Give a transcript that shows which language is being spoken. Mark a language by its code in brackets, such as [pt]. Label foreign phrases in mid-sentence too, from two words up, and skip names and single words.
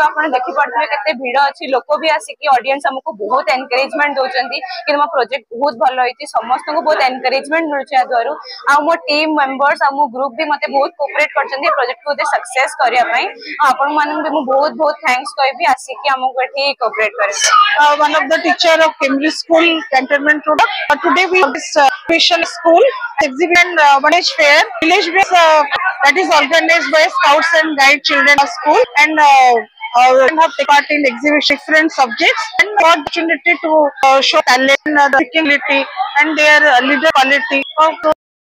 [or] ଆପଣ ଦେଖିପାରୁଥିବେ କେତେ ଭିଡ଼ ଅଛି, ଲୋକ ବି ଆସିକି ଅଡିଏନ୍ସ ଆମକୁ ବହୁତ ଏନକରେଜମେଣ୍ଟ ଦଉଛନ୍ତି କି ତୁମ ପ୍ରୋଜେକ୍ଟ ବହୁତ ଭଲ ହେଇଛି। ସମସ୍ତଙ୍କୁ ବହୁତ ଏନକରେଜମେଣ୍ଟ ମିଳୁଛି ୟା ଦ୍ୱାରା। ଆଉ ମୋ [en] team members [or] ଆଉ ମୋ ଗ୍ରୁପ ବି ମତେ ବହୁତ କୋପରେଟ କରିଛନ୍ତି ଏ ପ୍ରୋଜେକ୍ଟକୁ ଗୋଟେ ସକ୍ସେସ୍ କରିବା ପାଇଁ। ଆପଣମାନଙ୍କୁ ବି ମୁଁ ବହୁତ ବହୁତ ଥ୍ୟାଙ୍କ୍ସ କହିବି ଆସିକି ଆମକୁ ଏଠି କୋପରେଟ କରିବା। [en] One of the teacher of Cambridge School Cantonment Road. Today we have this mission school exhibition village fair, that is organized by Scouts and Guide Children of School, and have taken part in exhibition different subjects and got opportunity to show talent, ability and their leader quality.